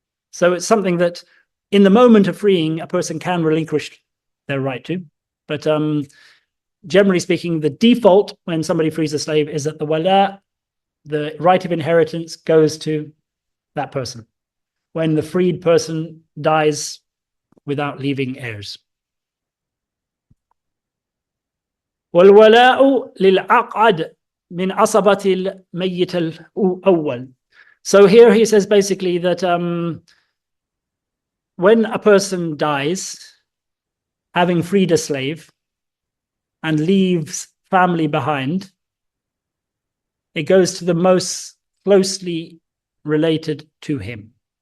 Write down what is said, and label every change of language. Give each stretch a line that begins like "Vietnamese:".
English: So it's something that in the moment of freeing, a person can relinquish their right to. But generally speaking, the default when somebody frees a slave is that the wala, the right of inheritance, goes to that person when the freed person dies without leaving heirs.
Arabic: والولاء للعقد من عصبة الميت الأول.
English: So here he says basically that when a person dies, having freed a slave, and leaves family behind, it goes to the most closely related to him.